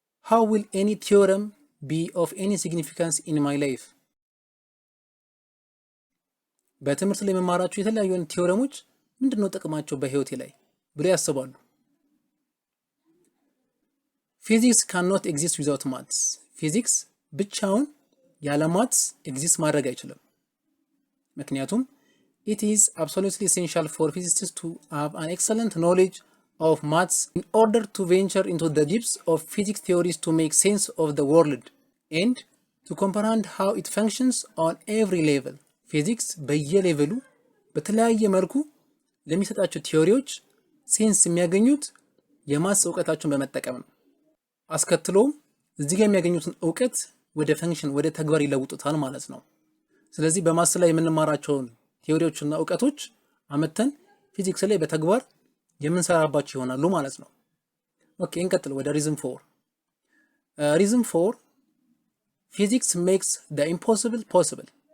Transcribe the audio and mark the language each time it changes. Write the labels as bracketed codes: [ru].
[en] how will any theorem be of any significance in my life [am] በትምህርት ላይ መማራቸው የተለያዩ ቲዮረሞች ምንድነው ጥቅማቸው በህይወቴ ላይ ብለው ያስባሉ። [en] physics cannot exist without maths [am] ፊዚክስ ብቻውን ያለ ማትስ ኤግዚስት ማድረግ አይችልም። ምክንያቱም [en] It is absolutely essential for physicists to have an excellent knowledge of maths in order to venture into the depths of physics theories to make sense of the world and to comprehend how it functions on every level. [am] ፊዚክስ በየሌቨሉ በተለያየ መልኩ ለሚሰጣቸው ቲዮሪዎች ሴንስ የሚያገኙት የማትስ እውቀታቸውን በመጠቀም ነው። አስከትሎም እዚህ ጋር የሚያገኙትን እውቀት ወደ ፈንክሽን ወደ ተግባር ይለውጡታል ማለት ነው። ስለዚህ በማትስ ላይ የምንማራቸውን ቲዮሪዎችና እውቀቶች አመተን ፊዚክስ ላይ በተግባር የምንሰራባቸው ይሆናሉ ማለት ነው። ኦኬ እንቀጥል ወደ ሪዝን 4 ሪዝን 4 ፊዚክስ ሜክስ [en] the impossible possible